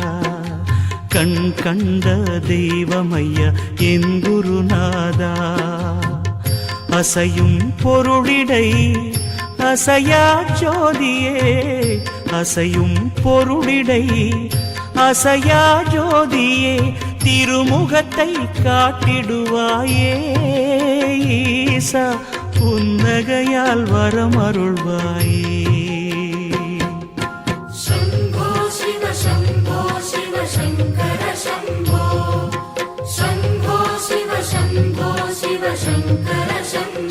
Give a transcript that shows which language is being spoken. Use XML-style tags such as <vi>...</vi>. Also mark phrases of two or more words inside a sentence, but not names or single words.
<ta>கண் கண்ட தெய்வமையா என் குருநாதா அசையும் பொருளிடை அசையா ஜோதியே அசையும் பொருளிடை அசையா ஜோதியே திருமுகத்தை காட்டிடுவாயே ஈசா புன்னகையால் வரமருள்வாயே</ta> <sa>शम्भो शिव शङ्कर शम्भो शम्भो शिव शम्भो शिव शङ्कर शम्भो</sa>